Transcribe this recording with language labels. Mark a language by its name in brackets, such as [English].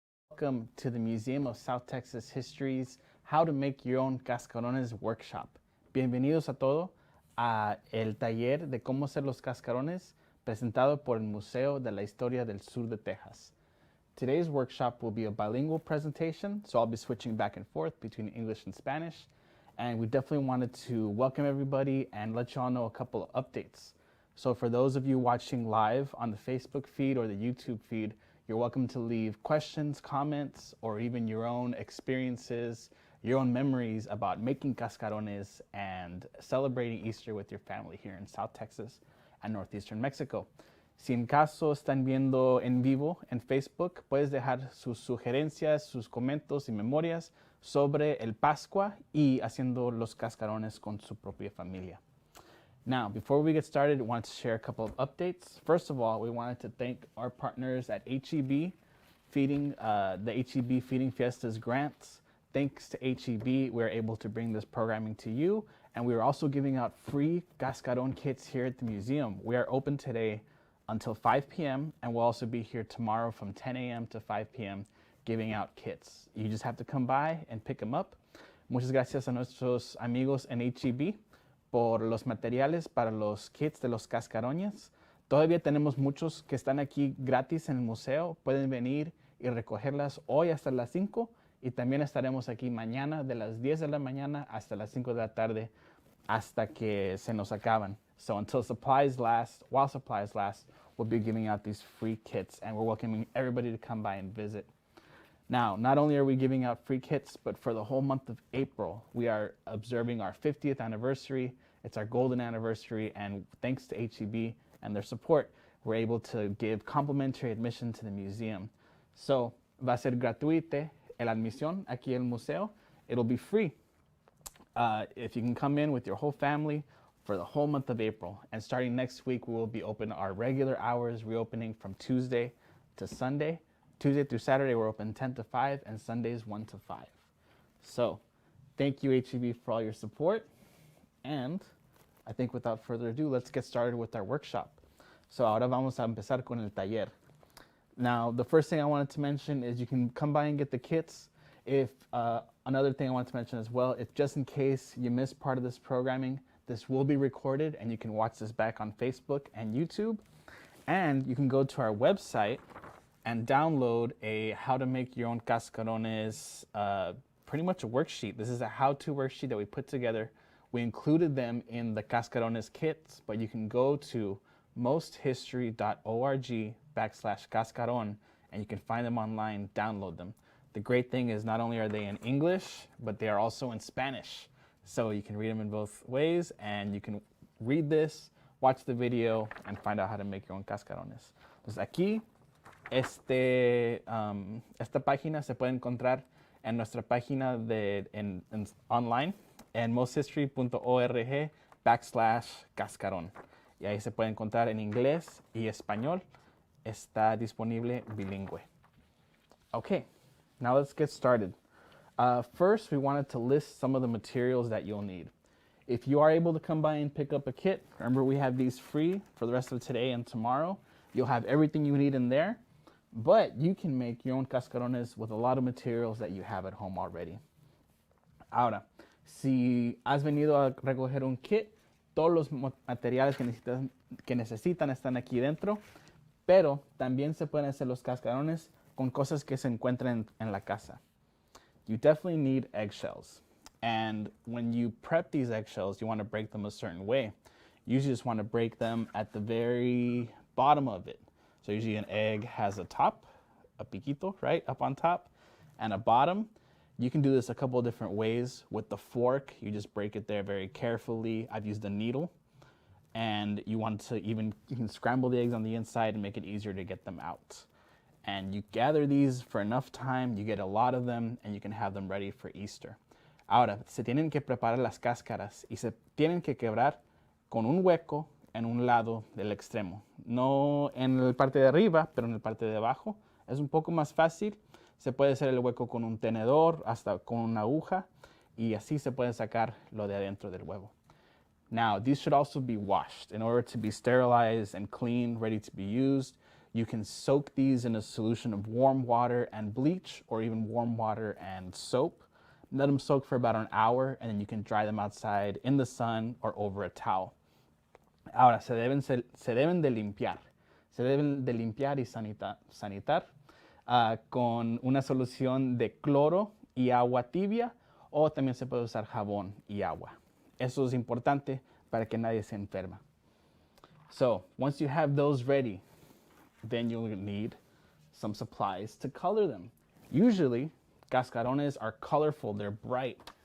[English] Welcome to the Museum of South Texas History's How to Make Your Own Cascarones workshop. [Spanish] Bienvenidos a todo a el taller de cómo hacer los cascarones presentado por el Museo de la Historia del Sur de Texas. [English] Today's workshop will be a bilingual presentation, so I'll be switching back and forth between English and Spanish. And we definitely wanted to welcome everybody and let you all know a couple of updates. So for those of you watching live on the Facebook feed or the YouTube feed, you're welcome to leave questions, comments, or even your own experiences, your own memories about making cascarones and celebrating Easter with your family here in South Texas and northeastern Mexico. [Spanish] Si en caso están viendo en vivo en Facebook, puedes dejar sus sugerencias, sus comentarios y memorias sobre el Pascua y haciendo los cascarones con su propia familia. [English] Now, before we get started, I want to share a couple of updates. First of all, we wanted to thank our partners at HEB, the HEB Feeding Fiestas grants. Thanks to HEB, we're able to bring this programming to you, and we are also giving out free cascaron kits here at the museum. We are open today until 5 p.m., and we'll also be here tomorrow from 10 a.m. to 5 p.m. giving out kits. You just have to come by and pick them up. [Spanish] Muchas gracias a nuestros amigos en HEB por los materiales para los kits de los cascarones. Todavía tenemos muchos que están aquí gratis en el museo. Pueden venir y recogerlas hoy hasta las 5 y también estaremos aquí mañana de las 10 de la mañana hasta las 5 de la tarde hasta que se nos acaban. [English] So until supplies last, while supplies last, we'll be giving out these free kits and we're welcoming everybody to come by and visit. Now, not only are we giving out free kits, but for the whole month of April, we are observing our 50th anniversary. It's our golden anniversary, and thanks to HEB and their support, we're able to give complimentary admission to the museum. So, [Spanish] va a ser gratuita la admisión aquí al museo. [English] It'll be free if you can come in with your whole family for the whole month of April. And starting next week, we will be open our regular hours, reopening from Tuesday to Sunday. Tuesday through Saturday, we're open 10 to 5, and Sundays 1 to 5. So, thank you, HEB, for all your support. And I think without further ado, let's get started with our workshop. So, [Spanish] ahora vamos a empezar con el taller. [English] Now, the first thing I wanted to mention is you can come by and get the kits. If another thing I wanted to mention as well, if just in case you missed part of this programming, this will be recorded and you can watch this back on Facebook and YouTube. And you can go to our website and download a how to make your own cascarones, pretty much a worksheet. This is a how-to worksheet that we put together. We included them in the cascarones kits, but you can go to mosthistory.org/cascaron and you can find them online, download them. The great thing is not only are they in English, but they are also in Spanish. So you can read them in both ways and you can read this, watch the video, and find out how to make your own cascarones. [Spanish] Entonces aquí, esta página se puede encontrar en nuestra página online en mosthistory.org/cascarón. Y ahí se puede encontrar en inglés y español. Está disponible bilingüe. [English] Okay, now let's get started. First, we wanted to list some of the materials that you'll need. If you are able to come by and pick up a kit, remember we have these free for the rest of today and tomorrow. You'll have everything you need in there. But you can make your own cascarones with a lot of materials that you have at home already. [Spanish] Ahora, si has venido a recoger un kit, todos los materiales que necesitan están aquí dentro, pero también se pueden hacer los cascarones con cosas que se encuentran en la casa. [English] You definitely need eggshells. And when you prep these eggshells, you want to break them a certain way. You usually just want to break them at the very bottom of it. So usually an egg has a top, [Spanish] a piquito, [English] right, up on top, and a bottom. You can do this a couple of different ways. With the fork, you just break it there very carefully. I've used a needle. And you can scramble the eggs on the inside and make it easier to get them out. And you gather these for enough time, you get a lot of them, and you can have them ready for Easter. [Spanish] Ahora, se tienen que preparar las cáscaras y se tienen que quebrar con un hueco en un lado del extremo. No en la parte de arriba, pero en la parte de abajo. Es un poco más fácil. Se puede hacer el hueco con un tenedor, hasta con una aguja, y así se puede sacar lo de adentro del huevo. [English] Now, these should also be washed. In order to be sterilized and clean, ready to be used, You can soak these in a solution of warm water and bleach, or even warm water and soap. Let them soak for about an hour, and then you can dry them outside in the sun or over a towel. [Spanish] Ahora, se deben de limpiar. Se deben de limpiar y sanitar con una solución de cloro y agua tibia, o también se puede usar jabón y agua. Eso es importante para que nadie se enferma. [English] So, once you have those ready, then you'll need some supplies to color them. Usually, cascarones are colorful, they're bright.